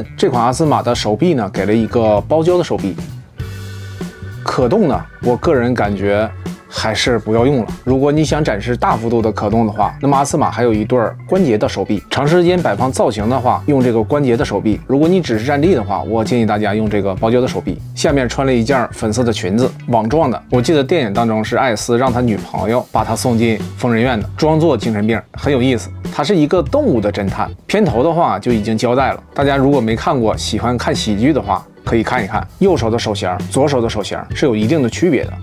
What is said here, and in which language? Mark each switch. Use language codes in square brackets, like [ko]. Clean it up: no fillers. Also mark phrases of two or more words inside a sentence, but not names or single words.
[zh] 這款阿斯瑪的手臂呢，給了一個包膠的手臂，可動呢，我個人感覺 還是不要用了。如果你想展示大幅度的可动的话，那麼阿斯瑪還有一對關節的手臂。長時間擺放造型的話，用這個關節的手臂。如果你只是站立的話，我建議大家用這個包膠的手臂。下面穿了一件粉色的裙子，網狀的。我記得電影當中是艾斯讓他女朋友把他送進瘋人院的，裝作精神病，很有意思。他是一個動物的偵探。片頭的話就已經交代了，大家如果沒看過，喜歡看喜劇的話， 可以看一看，右手的手型，左手的手型是有一定的區別的。